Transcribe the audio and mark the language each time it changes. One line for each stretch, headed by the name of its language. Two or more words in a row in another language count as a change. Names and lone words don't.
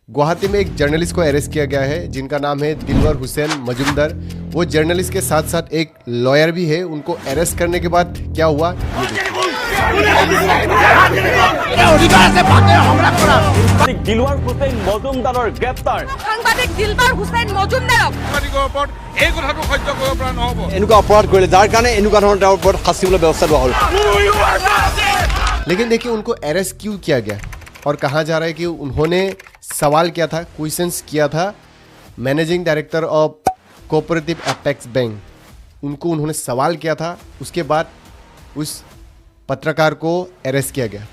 Hindi: गुवाहाटी में एक जर्नलिस्ट को अरेस्ट किया गया है जिनका नाम है दिलवर हुसैन मजुमदार। वो जर्नलिस्ट के साथ साथ एक लॉयर भी है। उनको अरेस्ट करने के बाद क्या हुआ
Assamese: দিলৱাৰ হুছেইন মজুমদাৰৰ গ্ৰেপ্তাৰ সাংবাদিক দিলৱাৰ হুছেইন মজুমদাৰক এই কথাটো সহ্য কৰিব পৰা নহ'ব। এনেকুৱা অপৰাধ কৰিলে যাৰ কাৰণে এনেকুৱা ধৰণৰ তেওঁৰ ওপৰত শাস্তি ল'বলৈ ব্যৱস্থা লোৱা হ'ল।
Hindi: लेकिन देखिए उनको अरेस्ट क्यों किया गया और कहा जा रहा है कि उन्होंने सवाल किया था, क्वेश्चंस किया था
English: managing director of cooperative apex bank.
Hindi: उनको उन्होंने सवाल किया था, उसके बाद उस पत्रकार को अरेस्ट किया गया।